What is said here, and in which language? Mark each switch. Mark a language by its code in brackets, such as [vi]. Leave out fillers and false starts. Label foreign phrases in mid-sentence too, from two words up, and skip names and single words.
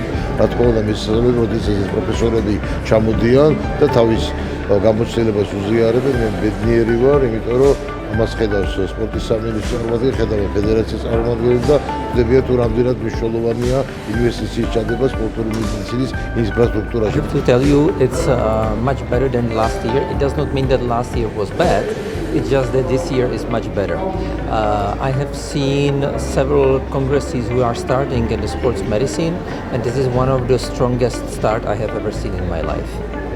[ka] რა თქმა უნდა, მისცემენ, როდესაც ეს პროფესორები ჩამოდიან და თავის გამოცდილებას უზიარებენ. მე ბედნიერი ვარ, იმიტომ რომ ამას ხედავს სპორტის სამინისტრო წარმომადგენელი, ხედავენ ფედერაციის წარმომადგენელი და ხვდებიან თუ რამდენად მნიშვნელოვანია ინვესტიციის ჩადება სპორტული მედიცინის ინფრასტრუქტურაში. [en] To tell you, it's much better than last year. It does not mean that last year was bad. It's just that this year is much better. I have seen several congresses who are starting in the sports medicine, and this is one of the strongest start I have ever seen in my life.